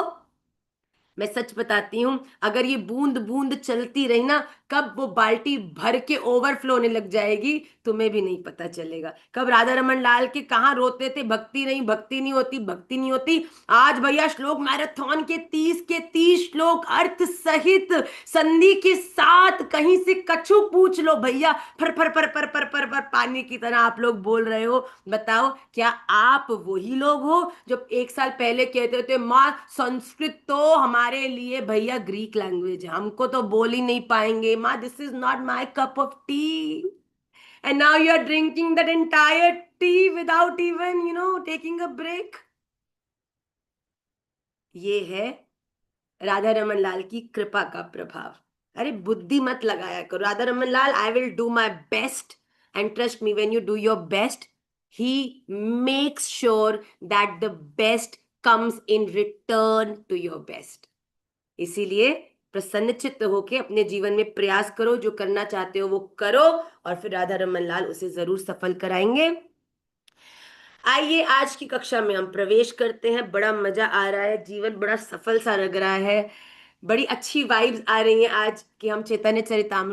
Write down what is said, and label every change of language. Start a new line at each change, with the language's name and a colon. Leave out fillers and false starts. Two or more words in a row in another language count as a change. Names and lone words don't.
Hindi: मैं सच बताती हूँ, अगर ये बूंद बूंद चलती रही ना, कब वो बाल्टी भर के ओवरफ्लो होने लग जाएगी तुम्हें भी नहीं पता चलेगा। कब राधा रमन लाल के कहाँ रोते थे, भक्ति नहीं, भक्ति नहीं होती, भक्ति नहीं होती। आज भैया श्लोक मैराथन के 30 श्लोक अर्थ सहित संधि के साथ, कहीं से कछु पूछ लो भैया, फर फर फर फर फर फर फर पानी की तरह आप लोग बोल रहे हो। बताओ क्या आप वही लोग हो जो एक साल पहले कहते थे माँ संस्कृत तो हमारे लिए भैया
English: Greek language
Hindi: है, हमको तो बोल ही नहीं पाएंगे माँ,
English: this is not my cup of tea, and now you are drinking that entire tea without even taking a break.
Hindi: ये है राधा रमन लाल की कृपा का प्रभाव। अरे बुद्धि मत लगाया करो राधा रमन लाल,
English: I will do my best, and trust me when you do your best, he makes sure that the best comes in return to your best.
Hindi: इसीलिए प्रसन्नचित्त होके अपने जीवन में प्रयास करो, जो करना चाहते हो वो करो, और फिर राधा रमन लाल उसे जरूर सफल कराएंगे। आइए आज की कक्षा में हम प्रवेश करते हैं। बड़ा मजा आ रहा है, जीवन बड़ा सफल सा लग रहा है, बड़ी अच्छी वाइब्स आ रही हैं आज कि हम चैतन्य चरितामृत।